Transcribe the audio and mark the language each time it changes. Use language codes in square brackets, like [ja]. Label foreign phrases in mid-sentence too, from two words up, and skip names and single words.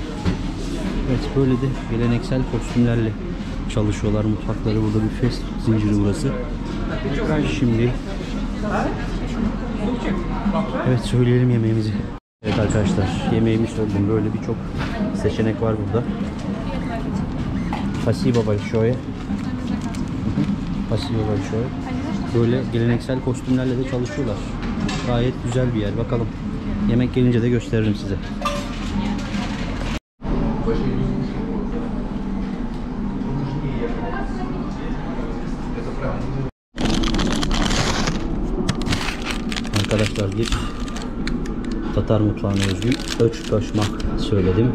[tr] Evet, böyle de geleneksel kostümlerle çalışıyorlar. Mutfakları burada, bir fast zinciri burası. Şimdi evet, söyleyelim yemeğimizi. Evet arkadaşlar, yemeğimi söyledim. Böyle birçok seçenek var burada. [ru] Spasibo большое. Spasibo большое. [tr] Böyle geleneksel kostümlerle de çalışıyorlar. Gayet güzel bir yer. Bakalım. Yemek gelince de gösteririm size. Arkadaşlar, bir Tatar mutfağına özgü öçtaşmak söyledim.